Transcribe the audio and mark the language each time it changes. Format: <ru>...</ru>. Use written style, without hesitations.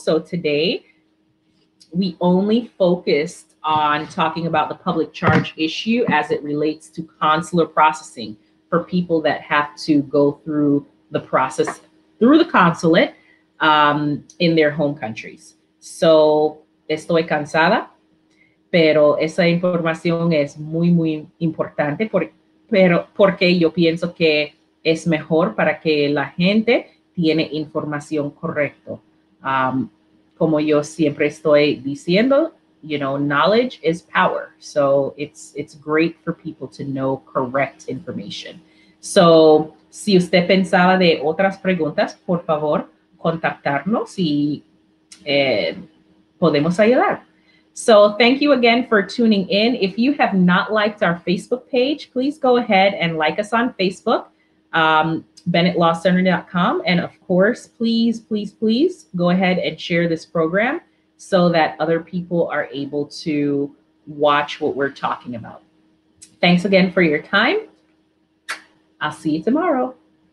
<en>So today, we only focused on talking about the public charge issue as it relates to consular processing for people that have to go through the process through the consulate in their home countries.</en> <es>So, estoy cansada, pero esa información es muy, muy importante porque yo pienso que es mejor para que la gente tiene información correcta. Como yo siempre estoy diciendo,</es> <en>you know, knowledge is power. So it's great for people to know correct information.</en> <es>So, si usted pensaba de otras preguntas, por favor, contactarnos y podemos ayudar.</es> <en>So thank you again for tuning in. If you have not liked our Facebook page, please go ahead and like us on Facebook, BennettLawCenter.com. And of course, please, please, please go ahead and share this program so that other people are able to watch what we're talking about. Thanks again for your time. I'll see you tomorrow.</en>